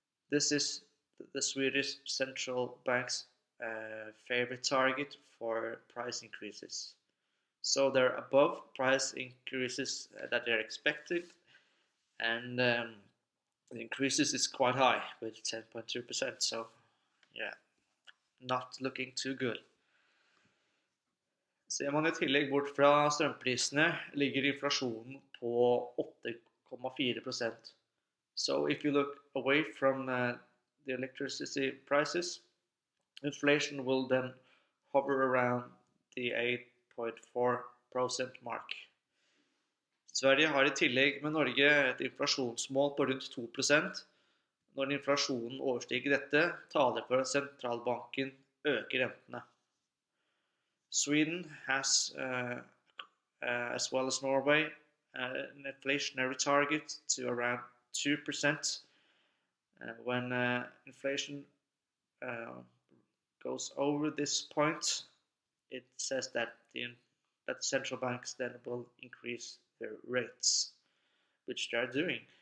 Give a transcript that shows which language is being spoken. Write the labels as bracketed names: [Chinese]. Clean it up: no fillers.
[English] This is the Swedish central bank's favorite target for price increases. So they're above price increases that they're expected, and the increases is quite high with 10.2%. So yeah, not looking too good. [Norwegian] Ser man I tillegg bort fra strømprisene, ligger inflasjonen på 8,4%. [English] So if you look away from the electricity prices, inflation will then hover around the 8.4% mark. [Norwegian] Sverige har I tillegg med Norge et inflasjonsmål på rundt 2%. Når inflasjonen overstiger dette, taler for at sentralbanken øker rentene. [English] Sweden has, as well as Norway, an inflationary target to around 2%. When inflation goes over this point, it says that that central banks then will increase their rates, which they are doing.